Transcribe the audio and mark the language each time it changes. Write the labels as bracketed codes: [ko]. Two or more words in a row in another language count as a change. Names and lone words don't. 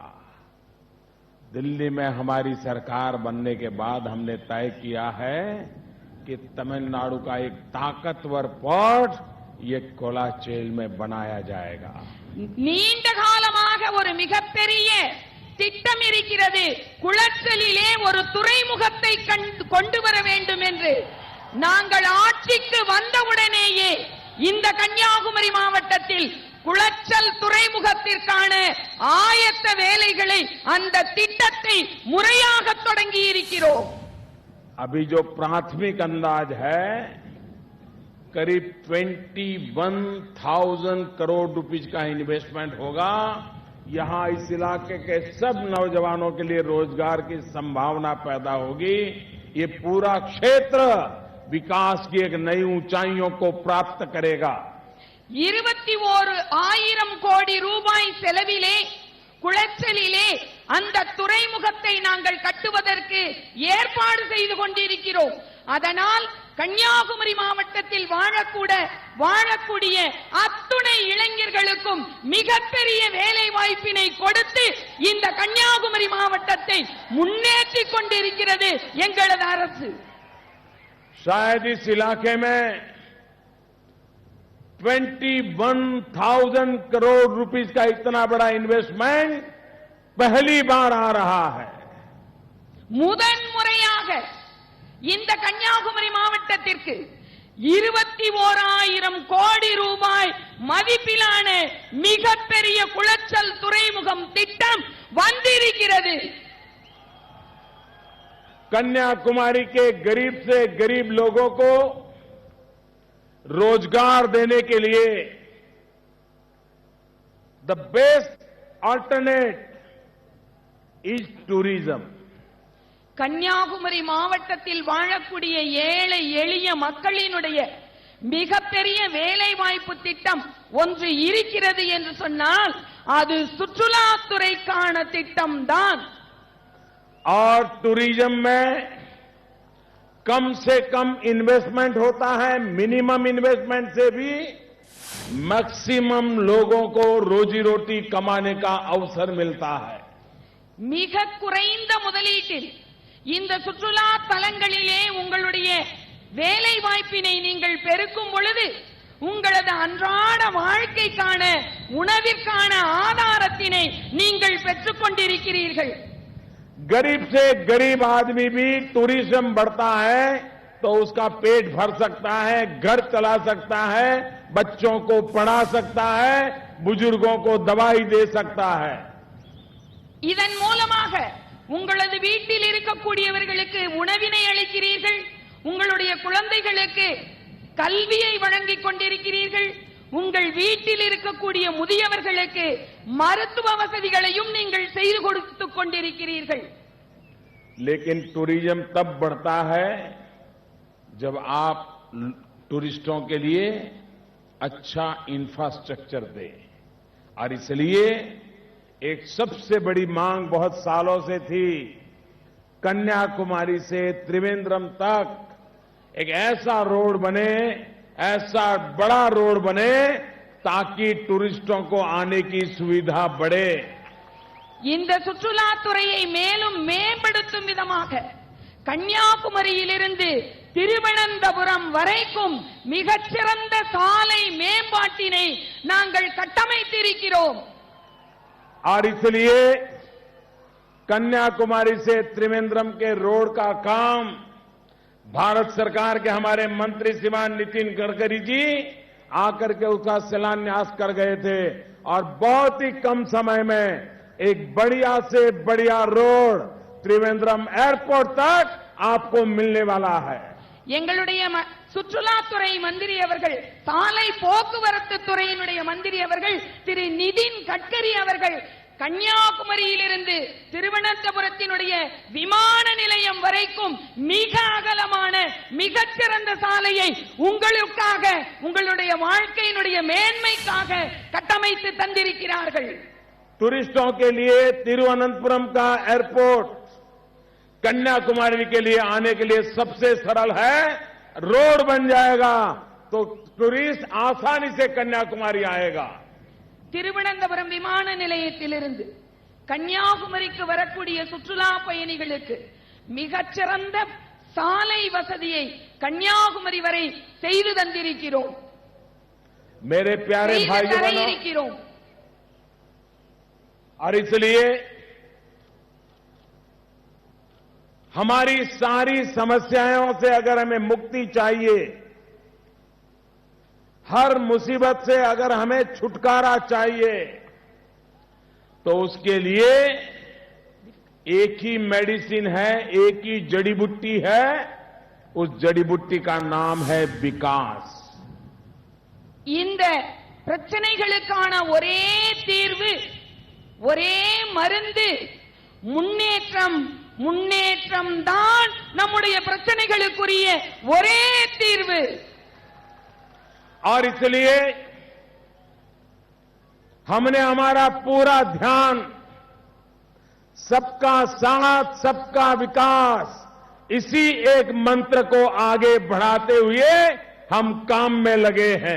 [hi] दिल्ली में हमारी सरकार बनने के बाद हमने तय किया है कि तमिलनाडु का एक ताकतवर पोर्ट ये कोलाचेल में बनाया जाएगा। [ta] நீண்ட காலமாக ஒரு மிகப்பெரிய திட்டம் இருக்கிறது. குளச்சலிலே ஒரு துறைமுகத்தை கொண்டு வர வேண்டும் என்று நாங்கள் ஆட்சிக்கு வந்தவுடனேயே இந்த கன்னியாகுமரி மாவட்டத்தில் குளச்சல் துறைமுகத்திற்கான ஆயத்த வேலைகளை அந்த திட்டத்தை முறையாக தொடங்கி இருக்கிறோம். [hi] अभी जो प्राथमिक अंदाज है करीब 21,000 करोड़ रुपीस का इन्वेस्टमेंट होगा। यहां इस इलाके के सब नौजवानों के लिए रोजगार की संभावना पैदा होगी। ये पूरा क्षेत्र विकास की एक नई ऊंचाइयों को प्राप्त करेगा। [ta] 21,000 கோடி ரூபாய் செலவிலே குளச்சலிலே அந்த துறைமுகத்தை நாங்கள் கட்டுவதற்கு ஏற்பாடு செய்து கொண்டிருக்கிறோம். அதனால் கன்னியாகுமரி மாவட்டத்தில் வாழக்கூடிய அத்துணை இளைஞர்களுக்கும் மிகப்பெரிய வேலை வாய்ப்பினை கொடுத்து இந்த கன்னியாகுமரி மாவட்டத்தை முன்னேற்றிக் கொண்டிருக்கிறது எங்களது அரசு. [hi] शायद इस इलाके में 21,000 करोड़ रुपीस का इतना बड़ा इन्वेस्टमेंट पहली बार आ रहा है. [ta] முதன்முறையாக இந்த கன்னியாகுமரி மாவட்டத்திற்கு 21,000 கோடி ரூபாய் மதிப்பிலான மிகப்பெரிய குளச்சல் துறைமுகம் திட்டம் வந்திருக்கிறது. [hi] कन्याकुमारी के गरीब से गरीब लोगों को रोजगार देने के लिए [en] the best alternate is tourism. [ta] கன்னியாகுமரி மாவட்டத்தில் வாழக்கூடிய ஏழை எளிய மக்களினுடைய மிகப்பெரிய வேலை வாய்ப்பு திட்டம் ஒன்று இருக்கிறது என்று சொன்னால் அது சுற்றுலாத்துறைக்கான திட்டம் தான். [hi] और टूरिज्म में कम से कम इन्वेस्टमेंट होता है. [en] minimum investment [hi] से भी मैक्सिमम लोगों को रोजी रोटी कमाने का अवसर मिलता है. [ta] மிக குறைந்த முதலீட்டில் இந்த சுற்றுலா தலங்களிலே உங்களுடைய வேலை வாய்ப்பினை நீங்கள் பெருக்கும் பொழுது உங்களது அன்றாட வாழ்க்கைக்கான உணவிற்கான ஆதாரத்தினை நீங்கள் பெற்றுக் கொண்டிருக்கிறீர்கள். [hi] गरीब से गरीब आदमी भी टूरिज्म बढ़ता है तो उसका पेट भर सकता है, घर चला सकता है, बच्चों को पढ़ा सकता है, बुजुर्गों को दवाई दे सकता है. [ta] இதன் மூலமாக உங்களது வீட்டில் இருக்கக்கூடியவர்களுக்கு உணவினை அளிக்கிறீர்கள், உங்களுடைய குழந்தைகளுக்கு கல்வியை வழங்கிக் கொண்டிருக்கிறீர்கள், உங்கள் வீட்டில் இருக்கக்கூடிய முதியவர்களுக்கு மருத்துவ வசதிகளையும் நீங்கள் செய்து கொடுத்துக் கொண்டிருக்கிறீர்கள். [hi] लेकिन टूरिज्म तब बढ़ता है जब आप टूरिस्टों के लिए अच्छा इंफ्रास्ट्रक्चर दें. और इसलिए एक सबसे बड़ी मांग बहुत सालों से थी, कन्याकुमारी से त्रिवेंद्रम तक एक ऐसा रोड बने, ऐसा बड़ा रोड बने ताकि टूरिस्टों को आने की सुविधा बढ़े. [ta] இந்த சுற்றுலாத்துறையை மேலும் மேம்படுத்தும் விதமாக கன்னியாகுமரியிலிருந்து திருவனந்தபுரம் வரைக்கும் மிகச்சிறந்த சாலை மேம்பாட்டினை நாங்கள் கட்டமைத்திருக்கிறோம். [hi] और इसलिए कन्याकुमारी से त्रिवेंद्रम के रोड का काम भारत सरकार के हमारे मंत्री श्रीमान नितिन गडकरी जी आकर के उसका शिलान्यास कर गए थे. और बहुत ही कम समय में एक बढ़िया से बढ़िया रोड त्रिवेंद्रम एयरपोर्ट तक आपको मिलने वाला है. [ta] எங்களுடைய சுற்றுலாத்துறை மந்திரி அவர்கள், சாலை போக்குவரத்து துறையினுடைய மந்திரி அவர்கள், திரு நிதின் கட்கரி அவர்கள் கன்னியாகுமரியிலிருந்து திருவனந்தபுரத்தினுடைய விமான நிலையம் வரைக்கும் மிக அகலமான மிகச்சிறந்த சாலையை உங்களுக்காக, உங்களுடைய வாழ்க்கையினுடைய மேன்மைக்காக கட்டமைத்து தந்திருக்கிறார்கள். [hi] टूरिस्टों के लिए तिरुवनंतपुरम का एयरपोर्ट कन्याकुमारी के लिए आने के लिए सबसे सरल है. रोड बन जाएगा तो टूरिस्ट आसानी से कन्याकुमारी आएगा. [ta] திருவனந்தபுரம் விமான நிலையத்திலிருந்து கன்னியாகுமரிக்கு வரக்கூடிய சுற்றுலா பயணிகளுக்கு மிகச்சிறந்த சாலை வசதியை கன்னியாகுமரி வரை செய்து தந்திருக்கிறோம். [hi] मेरे प्यारे भाइयों बहनों, और इसलिए हमारी सारी समस्याओं से अगर हमें मुक्ति चाहिए, हर मुसीबत से अगर हमें छुटकारा चाहिए, तो उसके लिए एक ही मेडिसिन है, एक ही जड़ी बूटी है. उस जड़ी बूटी का नाम है विकास. [ta] இந்த பிரச்சனைகளுக்கான ஒரே தீர்வு, ஒரே மருந்து முன்னேற்றம். முன்னேற்றம் தான் நம்முடைய பிரச்சனைகளுக்குரிய ஒரே தீர்வு. [hi] और इसलिए हमने हमारा पूरा ध्यान सबका साथ सबका विकास इसी एक मंत्र को आगे बढ़ाते हुए हम काम में लगे हैं.